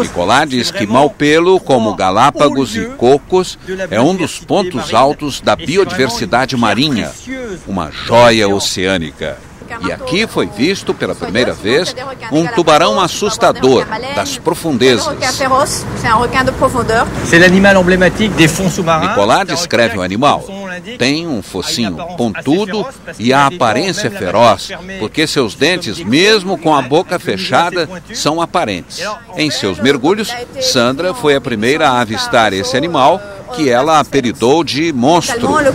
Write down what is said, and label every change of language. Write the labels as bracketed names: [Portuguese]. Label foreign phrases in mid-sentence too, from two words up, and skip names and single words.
[Portuguese] Nicolás diz que Malpelo, como Galápagos e Cocos, é um dos pontos altos da biodiversidade marinha, uma joia oceânica. E aqui foi visto pela primeira vez um tubarão assustador das profundezas. [French] C'est l'animal emblématique des fonds sous-marins. [Portuguese] Nicolás descreve o animal. Tem um focinho pontudo e a aparência feroz, porque seus dentes, mesmo com a boca fechada, são aparentes. Em seus mergulhos, Sandra foi a primeira a avistar esse animal, que ela apelidou de monstro.